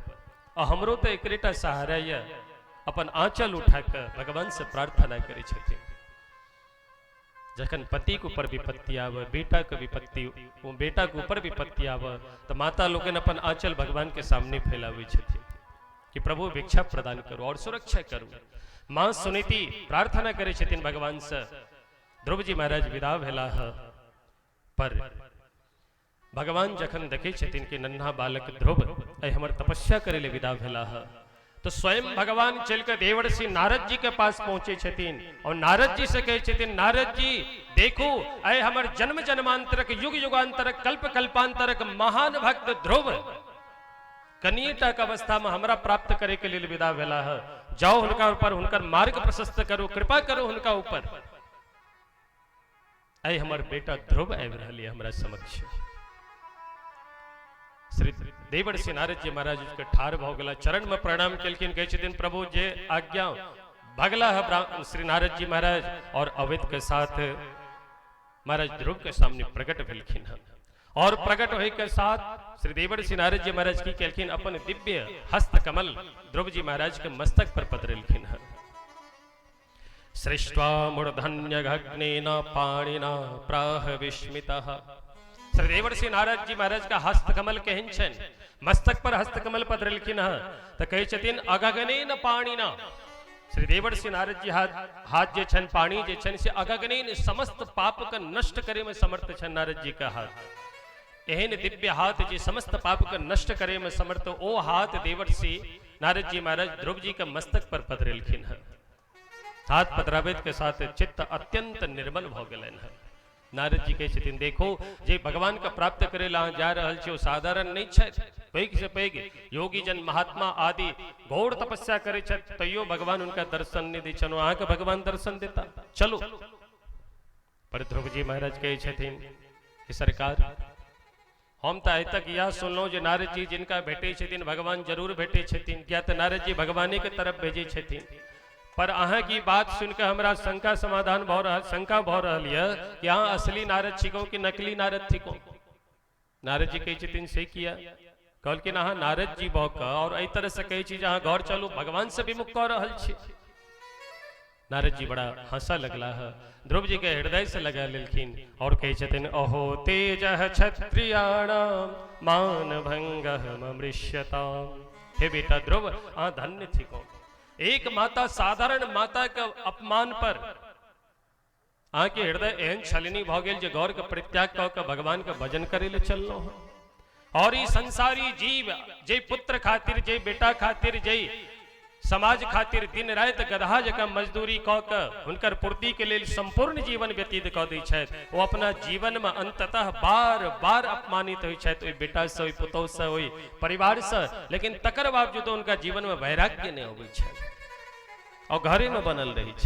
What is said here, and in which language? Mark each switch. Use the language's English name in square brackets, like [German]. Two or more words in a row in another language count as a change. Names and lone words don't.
[Maithili] और हमरो तो एकरेटा सहारा है। अपन आंचल उठा के भगवान से प्रार्थना करी छथिन। जखन पति के ऊपर विपत्ति आवे, बेटा के विपत्ति, वो बेटा के ऊपर विपत्ति आवे तो माता लोगन अपन आंचल भगवान के सामने फैलावे छथिन कि प्रभु भिक्षा प्रदान करो और सुरक्षा करो। मां सुनीति प्रार्थना करे छथिन भगवान से। ध्रुव जी महाराज विदा भेला है। पर भगवान जखन देखे छथिन कि नन्हा बालक ध्रुव ऐ हमर तपस्या करे ले विदा भेला है तो स्वयं भगवान चलकर देवर्षि नारद जी के पास पहुंचे छथिन और नारद जी से कहे छथिन, नारद जी देखो ऐ हमर जन्म जन्मांतरक युग युगांतरक कल्प कल्पांतरक महान भक्त ध्रुव कनियटा के अवस्था में हमरा प्राप्त करे के लिए विदा भेला है। जाओ हुनका ऊपर हुनकर मार्ग प्रशस्त करो, कृपा करो हुनका ऊपर। ऐ हमर बेटा ध्रुव आबि रहल है हमरा समक्ष। श्री देवर्षि नारद जी महाराज के ठार भ गेला, चरण में प्रणाम केलखिन, कहे छथिन प्रभु जे आज्ञा भगला है। श्री नारद जी महाराज और अवैध के साथ महाराज ध्रुव के सामने प्रकट भेलखिन है और प्रकट होए के साथ श्री देवर्षि नारद जी महाराज की केलखिन अपन दिव्य हस्त कमल ध्रुव जी महाराज के मस्तक पर पधरेलखिन है। [Sanskrit] सृष्ट्वा मूर्धन्यघग्नेन पाणिना प्राह विस्मितः। [Maithili] श्री देवर्षि नारद जी महाराज का हस्त कमल केहन छन, मस्तक पर हस्त कमल पधरेलखिन है तो कहे छथिन [Sanskrit] अगगनेन पाणिना। [Maithili] श्री देवर्षि नारद जी हाथ जे छन पानी जे छन से अगगनेन समस्त पाप का नष्ट करे में समर्थ छन नारद जी का हाथ। एहन दिव्य हाथ जे समस्त पाप का नष्ट करे में समर्थ ओ हाथ देवर्षि नारद जी महाराज ध्रुव जी के मस्तक पर पधरेलखिन है। हाथ पधरावेत के साथ चित्त अत्यंत निर्मल भ गेलन है। नारद जी कहे छथिन देखो जे भगवान का प्राप्त करे ला जा रहल छै ओ साधारण नहीं छै। पैघ से पैघ योगी जन महात्मा आदि घोर तपस्या करे छै तैयो भगवान उनका दर्शन नहीं दै छन। अहाँ के भगवान दर्शन देता चलो। पर ध्रुव जी महाराज कहे छथिन कि सरकार हम तो आइ तक यह सुनलहुँ जे नारद जी जिनका भेटे छथिन भगवान जरूर भेटे छथिन, किया तो नारद जी भगवाने के तरफ भेजे छथिन। पर अहाँ की बात सुनकर हमरा शंका समाधान भ रहा, शंका भ रहल यऽ कि अहाँ असली नारद छिको कि नकली नारद थिको। नारद जी कहै छथिन से किया, कहलखिन अहाँ नारद जी भऽ कऽ और एहि तरह से कहै छी जे अहाँ घर चलू भगवान से विमुख कऽ रहल छी। नारद जी बड़ा हंसा लगला है, ध्रुव जी के हृदय से लगा लेलखिन और कहे छथिन [Sanskrit] अहो तेज क्षत्रियाणाम मान भंग मृष्यताम। [Maithili] हे बेटा ध्रुव आ धन्य थी को, एक माता साधारण माता के अपमान पर अहाँ के हृदय एहन छलनी भ गेल जे गौर के परित्याग कऽ के भगवान के भजन करे ले चललो है। और ई संसारी जीव जे पुत्र खातिर, जे बेटा खातिर, जे समाज खातिर दिन रात गधा जकाँ मजदूरी कऽ के हुनकर पूर्ति के लेल संपूर्ण जीवन व्यतीत कऽ दै छथि, वो अपना जीवन में अंततः बार बार अपमानित होइ छथि, ओहि बेटा से, ओहि पुतोह से, ओहि परिवार से, लेकिन तकर बावजूद उनका जीवन में वैराग्य नहीं अबै छै और घरे में बनल रही छै।